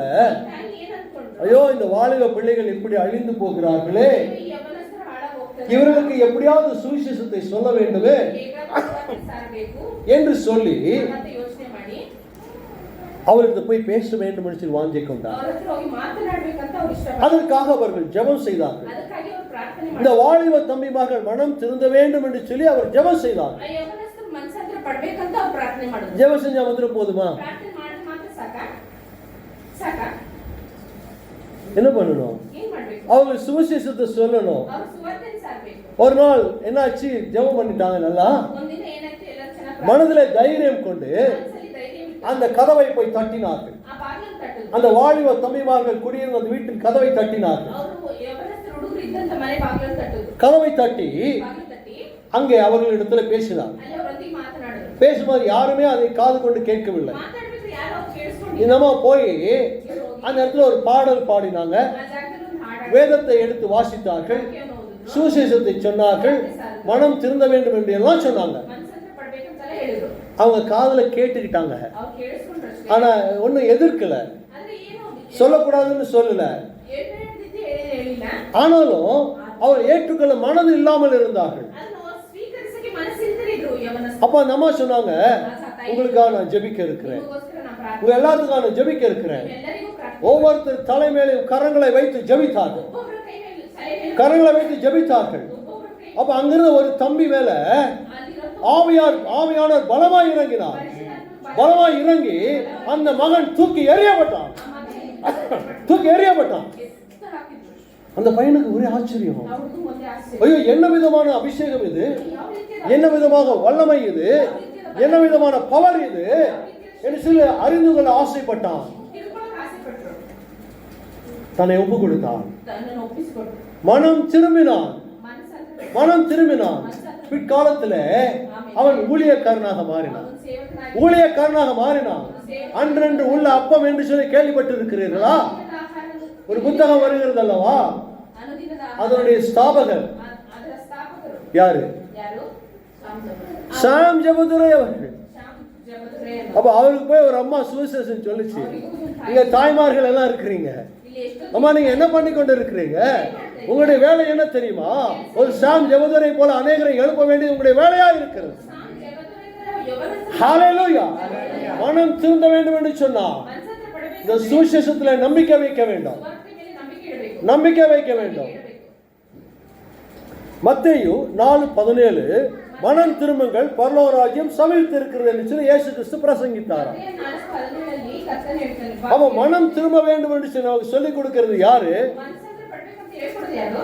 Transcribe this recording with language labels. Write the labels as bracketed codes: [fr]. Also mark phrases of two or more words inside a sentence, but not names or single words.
[ta] ஐயோ, இந்த வாலிப பிள்ளைகள் இப்படி அழிந்து போகிறார்களே, இவர்களுக்கு எப்படியாவது சுவிசேஷத்தை சொல்ல வேண்டுமே என்று சொல்லி அவருக்கு போய் பேச வேண்டும் என்று வாஞ்சை கொண்டார். அதற்காக அவர்கள் ஜெபம் செய்தார்கள். இந்த வாலிப தம்பிமார்கள் மனம் திருந்த வேண்டும் என்று சொல்லி அவர் ஜெபம் செய்தார். [kn] ಮನಸ್ಸಾಂತರ ಪಡಬೇಕಂತ ಅವ್ರು ಪ್ರಾರ್ಥನೆ ಮಾಡಿದ್ರು. [ta] ஜெபம் செஞ்சா மாத்திரம் போதுமா? [kn] ಪ್ರಾರ್ಥನೆ ಮಾಡಿದ್ರೆ ಮಾತ್ರ ಸಾಕಾ? [ta] என்ன பண்ணணும்? [kn] ಏನ್ ಮಾಡ್ಬೇಕು? [ta] அவங்க சுவிசேஷத்தை சொல்லணும். [kn] ಅವ್ರು ಸುವಾರ್ತೆಯನ್ನು ಸಾರಬೇಕು. [ta] ஒரு நாள் என்னாச்சு, ஜெபம் பண்ணிட்டாங்க நல்லா. [kn] ಒಂದಿನ ಏನಾಯ್ತು, ಎಲ್ಲರೂ ಚೆನ್ನಾಗಿ [ta] மனதிலே தைரியம் கொண்டு [kn] ಮನಸ್ಸಲ್ಲಿ ಧೈರ್ಯ ಇಟ್ಟು [ta] அந்த கதவை போய் தட்டினார்கள். [kn] ಆ ಬಾಗಿಲನ್ನು ತಟ್ಟಿದ್ರು. [ta] அந்த வாலிப தம்பிமார்கள் குடியிருந்த அந்த வீட்டின் கதவை தட்டினார்கள். [kn] ಅವರು ಯವನಸ್ಥರು ಹುಡುಗರು ಇದ್ದಂತ ಮನೆ ಬಾಗಿಲನ್ನು ತಟ್ಟಿದ್ರು. [ta] கதவை தட்டி [kn] ಬಾಗಿಲು ತಟ್ಟಿ [ta] அங்கே அவர்களிடத்துல பேசினார். [kn] ಅಲ್ಲಿ ಅವರೊಂದಿಗೆ ಮಾತನಾಡಿದ್ರು. [ta] பேசும்போது யாருமே அதை காது கொண்டு கேட்கவில்லை. [kn] ಮಾತಾಡ್ಬಿಟ್ರೆ ಯಾರು ಅವ್ರು ಕೇಳಿಸ್ಕೊಂಡಿಲ್ಲ. [ta] இன்னமா போய் அந்த இடத்துல ஒரு பாடல் பாடினாங்க. [kn] ಆ ಜಾಗದಲ್ಲಿ ಒಂದು ಹಾಡು [ta] வேதத்தை எடுத்து வாசித்தார்கள். [kn] ವಾಕ್ಯವನ್ನು ಓದಿದ್ರು. [ta] சுவிசேஷத்தை சொன்னார்கள். மனம் திருந்த வேண்டும் என்று எல்லாம் சொன்னாங்க. [kn] ಮನಸ್ಸಾಂತರ ಪಡಬೇಕಂತೆಲ್ಲ ಹೇಳಿದ್ರು. [ta] அவங்க காதுல கேட்டுக்கிட்டாங்க. [kn] ಅವ್ರು ಕೇಳಿಸ್ಕೊಂಡ್ರು ಅಷ್ಟೇ. [ta] ஆனா ஒன்னும் எதிர்க்கல, [kn] ಆದ್ರೆ ಏನು [ta] சொல்லக்கூடாதுன்னு சொல்லல. [kn] ಹೇಳ್ತಿದ್ದೆ ಹೇಳಿಲ್ಲ. [ta] ஆனாலும் அவர் ஏற்றுக்கொள்ள மனது இல்லாமல் இருந்தார்கள். [kn] ಅದನ್ನು ಸ್ವೀಕರಿಸಕ್ಕೆ ಮನಸ್ಸಿಲ್ಲದೆ ಇದ್ರು ಯವನಸ್ಥರು. [ta] அப்ப அந்த அம்மா சொன்னாங்க, உங்களுக்காக நான் ஜெபிக்க இருக்கிறேன், [kn] ನಿಮಗೋಸ್ಕರ ನಾನು ಪ್ರಾರ್ಥನೆ [ta] உங்க எல்லாத்துக்காக நான் ஜெபிக்க இருக்கிறேன். [kn] ಎಲ್ಲರಿಗೂ ಪ್ರಾರ್ಥನೆ. [ta] ஒவ்வொருத்தர் தலைமையிலும் கரங்களை வைத்து ஜெபித்தார்கள். [kn] ಒಬ್ಬೊಬ್ಬರ ಕೈ ಮೇಲೆ ತಲೆ ಮೇಲೆ [ta] கரங்களை வைத்து ஜெபித்தார்கள். [kn] ಒಬ್ಬೊಬ್ಬರ ಕೈ [ta] அப்ப அங்கிருந்த ஒரு தம்பி மேல [kn] ಅಲ್ಲಿರೋ [ta] ஆவியானவர் பலமாய் இறங்கினார். [kn] ಪರಿಶುದ್ಧಾತ್ಮ [ta] பலமாய் இறங்கி அந்த மகன் தூக்கி எறியப்பட்டான். தூக்கி எறியப்பட்டான். [kn] ಎತ್ತು ಹಾಕಿದ್ರು. [ta] அந்த பையனுக்கு ஒரே ஆச்சரியம். [kn] ಅವ್ರಿಗೂ ಒಂದೇ ಆಸೆ. [ta] ஐயோ, என்ன விதமான அபிஷேகம் இது, [kn] ಯಾವ ರೀತಿಯ [ta] என்ன விதமாக வல்லமை இது, என்ன விதமான பவர் இது என்று சொல்லி அறிந்து கொள்ள ஆசைப்பட்டான். [kn] ತಿಳ್ಕೊಳ್ಳೋಕೆ ಆಸೆ ಪಟ್ರು. [ta] தன்னை ஒப்பு கொடுத்தான். [kn] ತನ್ನನ್ನು ಒಪ್ಪಿಸಿಕೊಟ್ರು. [ta] மனம் திரும்பினான். [kn] ಮನಸ್ಸಾಂತರ [ta] மனம் திரும்பினான். பிற்காலத்துல அவன் ஊழியக்காரனாக மாறினான். [kn] ಅವನು ಸೇವಕನಾಗಿ [ta] ஊழியக்காரனாக மாறினான். அன்றென்று உள்ள அப்பம் என்று சொல்லி கேள்விப்பட்டு இருக்கிறீர்களா? [kn] ಅನುದಿನದ ಆಹಾರವನ್ನು [ta] ஒரு புத்தகம் வருகிறது அல்லவா? [kn] ಅನುದಿನದ ಆಹಾರ [ta] அதனுடைய ஸ்தாபகர் [kn] ಅದರ ಸ್ಥಾಪಕರು [ta] யாரு? [kn] ಯಾರು? [ta] சாம் ஜெபதுரை அவர்கள். [kn] ಶ್ಯಾಮ್ ಜಬದುರೆ ಅನ್ನೋರು. [ta] அப்ப அவருக்கு போய் ஒரு அம்மா சுவிசேஷம் சொல்லிச்சு, நீங்க தாய்மார்கள் எல்லாம் இருக்கிறீங்க, [kn] ಇಲ್ಲಿ ಎಷ್ಟು [ta] அம்மா நீங்க என்ன பண்ணி கொண்டு இருக்கிறீங்க? உங்களுடைய வேலை என்ன தெரியுமா? ஒரு சாம் ஜெபதுரை போல அநேகரை எழுப்ப வேண்டியது உங்களுடைய வேலையா இருக்கிறது. [kn] ಶ್ಯಾಮ್ ಜಬದುರೆ ಯವನಸ್ಥರು [ta] ஹalleluya. மனம் திருந்த வேண்டும் என்று சொன்னா [kn] ಮನಸ್ಸಾಂತರ ಪಡಬೇಕು. [ta] இந்த சுவிசேஷத்துல நம்பிக்கை வைக்க வேண்டும். [kn] ಸುವಾರ್ತೆ ಮೇಲೆ ನಂಬಿಕೆ ಇಡಬೇಕು. [ta] நம்பிக்கை வைக்க வேண்டும். மத்தேயு 4:17 மனம் திரும்புங்கள், பரலோக ராஜ்யம் சமீபித்திருக்கிறது என்று சொல்லி இயேசு கிறிஸ்து பிரசங்கித்தார். [kn] ಮತ್ತೇಯ 4:17 ಕರ್ತನು ಹೇಳ್ತಾನೆ, [ta] அவ மனம் திரும்ப வேண்டும் என்று சொல்லி நமக்கு சொல்லிக் கொடுக்கிறது யாரு? [kn] ಮನಸ್ಸಾಂತರ ಪಡಬೇಕು ಅಂತ ಹೇಳ್ಕೊಡೋದು ಯಾರು?